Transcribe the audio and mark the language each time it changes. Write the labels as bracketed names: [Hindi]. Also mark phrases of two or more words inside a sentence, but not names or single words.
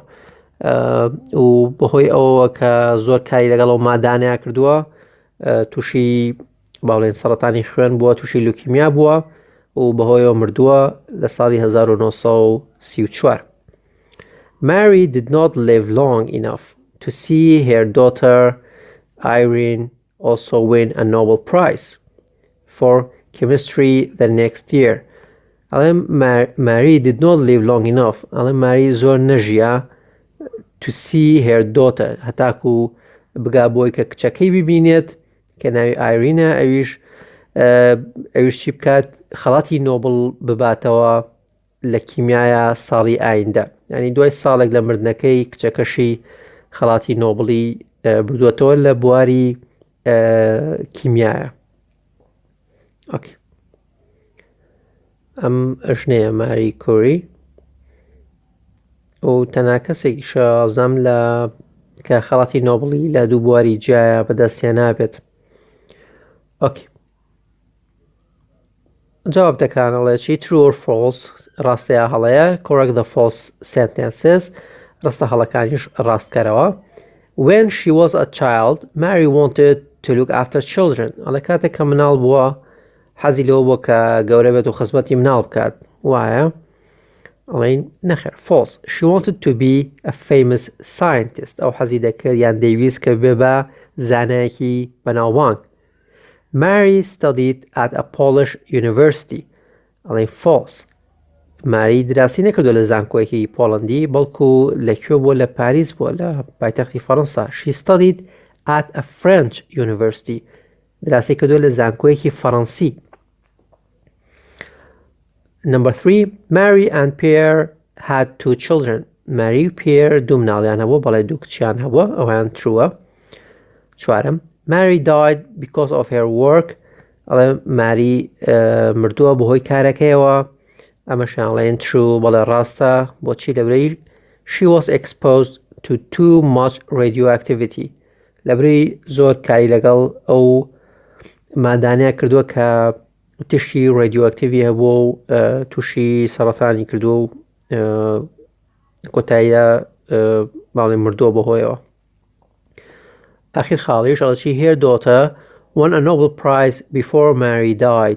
[Central Kurdish] و بەهۆی ئەوە کە زۆر کاری لەگەڵ ئەو مادانەیە کردووە تووشی باڵێن سەرەتانی خوێن بووە تووشی لوکیمیا بووە و بەهۆی ئەوە مردووە لە ساڵی 1934. [English] Mary did not live long enough to see her daughter Irene also win a Nobel Prize for chemistry the next year. Mary did not live long enough. [Central Kurdish] Mary زۆر نەژیا [English] to see her daughter [Central Kurdish] هەتاکو بگا بۆی کە کچەکەی ببینێت کە ناوی ئایرینە ئەویش چی بکات خەڵاتی نۆبڵ بباتەوە لە کیمیایە ساڵی ئایندە. یعنی دوای ساڵێک لە مردنەکەی کچەکەشی خەڵاتی نۆبڵی بردووەتەوە لە بواری کیمیایە. ئۆکێ ئەم ژنەیە ماری کۆری و تەنها کەسێکیشە ئەوزام لە کە خەڵاتی نۆبڵی لە دوو بواری جیایە بەدەستیان نابێت. ئۆکێ جواب دەکانەڵێ چی [English] true or false [Central Kurdish] ڕاستەیە هەڵەیە [English] correct the false sentences [Central Kurdish] ڕاستە هەڵەکانیش ڕاستکەرەوە. [English] When she was a child, Mary wanted to look after children. [Central Kurdish] ئەڵێ کاتێک کە مناڵ بووە حەزی لەوە بووە کە گەورە بێت و خزمەتی مناڵ بکات. وایە؟ ئەڵێن نەخێر false. [English] She wanted to be a famous scientist. [Central Kurdish] ئەو حەزی دەکرد یان دەیویست کە بێ بە زانایەکی بەناوبانگ. [English] Mary studied at a Polish university. [Central Kurdish] ئەڵێن false. ماری دراسی نەکردو لە زانکۆیەکی پۆڵەندی بەڵکو لەکوێ بووە لە پاریس بووە لە پایتەختی فەڕەنسا. [English] She studied at a French university. [Central Kurdish] دراسی کردو لە زانکۆیەکی فەڕەنسی. [English] Number 3. Mary and Pierre had 2 children. [Central Kurdish] Mary و Pierre دوو مناڵیان هەبووە بەڵێ دوو کچیان هەبووە ئەویان ترووە. 4. [English] Mary died because of her work. [Central Kurdish] ئەڵێ ماری مردووە بەهۆی کارەکەیەوە. ئەمەشیانڵێن true بەڵێ ڕاستە بۆچی لەبرەی [English] she was exposed to too much radioactivity. [Central Kurdish] لەبرەی زۆر کاری لەگەڵ ئەو مادانەیە کردووە کە تشتی radioactivی هەبووە و تووشی سەرەتانی کردووە و کۆتاییدا باڵێ مردووە بەهۆیەوە. ئاخیر خاڵیش ئەڵێ [English] her daughter won a Nobel Prize before Mary died.